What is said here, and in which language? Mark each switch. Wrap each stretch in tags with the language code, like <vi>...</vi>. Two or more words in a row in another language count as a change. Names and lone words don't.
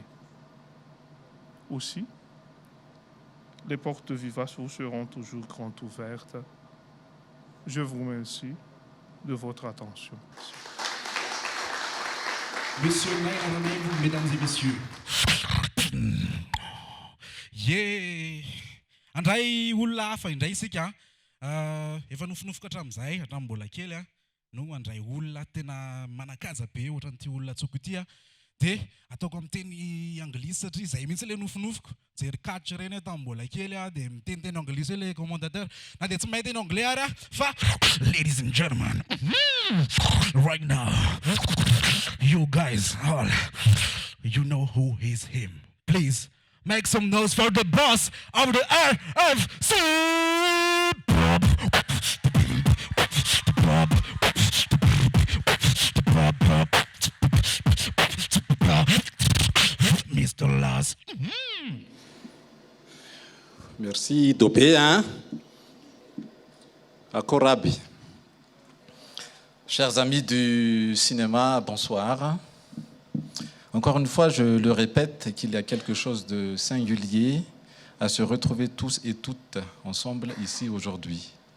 <fr>Aussi, les portes de Viva vous seront toujours grandes ouvertes. Je vous remercie de votre attention. Monsieur Naina, mesdames et messieurs.</fr> <en>Yeah!</en> <mg>Andray olona hafa indray isika efa nofinofika hatramin'izay hatramin'ny mbola kely no andray olona tena manakaja be ohatran'ity olona tsoko ity dia ataoko amin'ny teny anglisy satria izay mihitsy ilay nofinofiko jery catch reny atao mbola kely a dia miteniteny anglisy ilay commentateur na dia tsy mahay teny anglais ary a fa</mg> <en>ladies and gentlemen right now you guys all you know who is him. Please make some noise for the boss of the RFC. Mr. Lars.</en> <fr>Merci Dopé, hein? À Korabi. Chers amis du cinéma, bonsoir. Encore une fois, je le répète, qu'il y a quelque chose de singulier à se retrouver tous et toutes ensemble ici aujourd'hui.</fr>